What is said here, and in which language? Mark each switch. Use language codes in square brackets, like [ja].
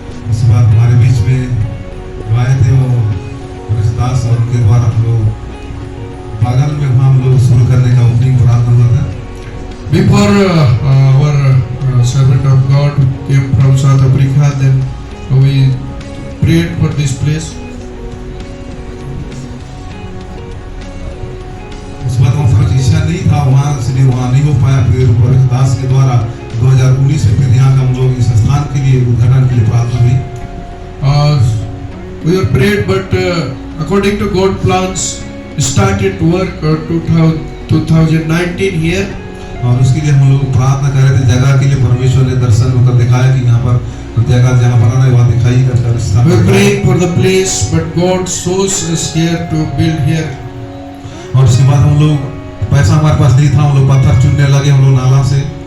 [hi] उसके बाद हमारे बीच में आए थे वो दास और उनके द्वारा हम लोग बगल में हम लोग शुरू करने का ओपनिंग प्रार्थना हुआ था। [en] Before our servant of God came from South Africa, then we prayed for this place. [hi] उस बाद हमारा इच्छा नहीं था वहाँ, इसलिए वहाँ नहीं हो पाया। फिर दास के द्वारा 2019 में फिर यहाँ का हम लोग इस स्थान के लिए उद्घाटन के लिए प्रार्थना हुई। [en] We were prayed, but according to God plans, started work 2019 here. [hi] और उसके लिए हम लोग प्रार्थना कर रहे थे जगह के लिए। परमेश्वर ने दर्शन होकर दिखाया कि यहाँ पर जगह जहाँ बनाना है वहाँ दिखाई कर। [en] We were praying for the place, but God chose us here to build here. [hi] और उसके बाद हम लोग पैसा हमारे पास नहीं था, हम लोग पत्थर चुनने लगे हम लोग नाला से।